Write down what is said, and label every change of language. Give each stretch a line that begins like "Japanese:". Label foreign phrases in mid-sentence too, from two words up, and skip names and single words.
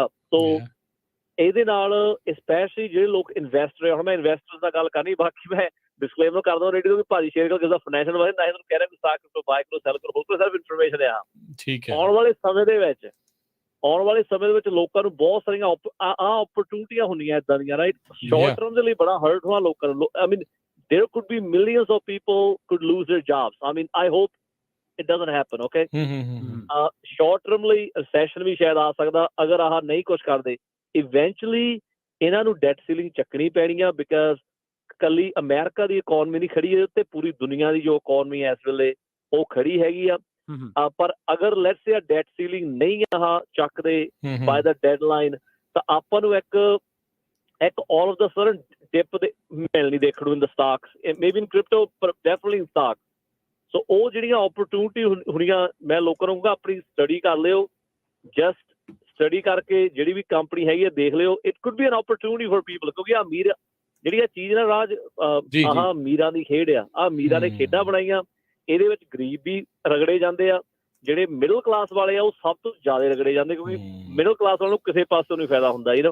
Punjabi: ਸੋ ਇਹਦੇ ਨਾਲ ਸਪੈਸ਼ਲੀ ਜਿਹੜੇ ਲੋਕ ਇਨਵੈਸਟਰ, ਹੁਣ ਮੈਂ ਇਨਵੈਸਟਰ ਦਾ ਗੱਲ ਕਰਨੀ, ਬਾਕੀ ਮੈਂ ਡਿਸਕਲੇਮਰ ਕਰ ਦਵਾਂ ਰੇਡੀਓ ਵੀ ਭਾਜੀ ਸ਼ੇਅਰ ਕਰੋ, ਕਿਸੇ ਦਾ ਫਾਈਨੈਂਸ਼ੀਅਲ ਬਾਰੇ ਨਾ ਤੁਹਾਨੂੰ ਕਹਿ ਰਿਹਾ ਸਟਾਕ ਕਰੋ, ਬਾਏ ਕਰੋ, ਸੈਲ ਕਰੋ, ਹੋਰ ਸਿਰਫ ਇਨਫੋਰਮੇਸ਼ਨ ਆ। ਠੀਕ ਹੈ। ਆਉਣ ਵਾਲੇ ਸਮੇਂ ਦੇ ਵਿੱਚ ਲੋਕਾਂ ਨੂੰ ਬਹੁਤ ਸਾਰੀਆਂ ਓਪਰਚੁਨਿਟੀਆਂ ਹੁੰਦੀਆਂ ਏਦਾਂ ਦੀਆਂ, ਰਾਈਟ।
English: short term
Punjabi: ਦੇ ਲਈ ਬੜਾ ਹਰਟ ਹੋਣਾ ਲੋਕਾਂ ਨੂੰ।
English: I mean there could be millions of people could lose their jobs. I mean, I hope it doesn't happen, okay? Short term
Punjabi: ਲਈ recession ਵੀ ਸ਼ਾਇਦ ਆ ਸਕਦਾ ਅਗਰ ਆਹ ਨਹੀਂ ਕੁਝ ਕਰਦੇ। Eventually ਇਹਨਾਂ ਨੂੰ
English: debt ceiling
Punjabi: ਚੱਕਣੀ ਪੈਣੀ ਆ, ਬਿਕਾਜ਼ ਕੱਲੀ ਅਮਰੀਕਾ ਦੀ ਇਕੋਨਮੀ ਨਹੀਂ ਖੜੀ, ਤੇ ਪੂਰੀ ਦੁਨੀਆ ਦੀ ਜੋ ਇਕੋਨਮੀ ਹੈ ਇਸ ਵੇਲੇ ਉਹ ਖੜੀ ਹੈਗੀ ਆ। ਪਰ ਅਗਰ
English: let's say debt ceiling
Punjabi: ਨਹੀਂ ਆਹ ਚੱਕਦੇ
English: by the deadline,
Punjabi: ਤਾਂ ਆਪਾਂ ਨੂੰ ਇੱਕ
English: all of the sudden dip
Punjabi: ਮਿਲਣੀ ਦੇਖਣ ਨੂੰ
English: in the stocks, maybe in crypto,
Punjabi: ਪਰ
English: definitely in stock.
Punjabi: ਸੋ ਉਹ ਜਿਹੜੀਆਂ ਓਪਰਚੁਨਿਟੀ ਹੋਣੀਆਂ, ਮੈਂ ਲੋਕਾਂ ਨੂੰ ਕਹੂੰਗਾ ਆਪਣੀ ਸਟੱਡੀ ਕਰ ਲਿਓ,
English: just study
Punjabi: ਕਰਕੇ ਜਿਹੜੀ ਵੀ ਕੰਪਨੀ ਹੈਗੀ ਆ ਦੇਖ ਲਿਓ।
English: it could be an opportunity for people,
Punjabi: ਕਿਉਂਕਿ ਆ ਅਮੀਰ ਜਿਹੜੀ ਆ ਚੀਜ਼ ਨਾ ਰਾਜ, ਆਹ ਅਮੀਰਾਂ ਦੀ ਖੇਡ ਆ, ਆਹ ਅਮੀਰਾਂ ਨੇ ਖੇਡਾਂ ਬਣਾਈਆਂ, ਇਹਦੇ ਵਿੱਚ ਗਰੀਬ ਵੀ ਰਗੜੇ ਜਾਂਦੇ ਆ, ਜਿਹੜੇ
English: middle class
Punjabi: ਵਾਲੇ ਆ ਉਹ ਸਭ ਤੋਂ ਜ਼ਿਆਦਾ ਰਗੜੇ ਜਾਂਦੇ, ਕਿਉਂਕਿ
English: middle class
Punjabi: ਵਾਲਿਆਂ ਨੂੰ ਕਿਸੇ ਪਾਸੋਂ ਨਹੀਂ ਫਾਇਦਾ ਹੁੰਦਾ ਇਹਦਾ।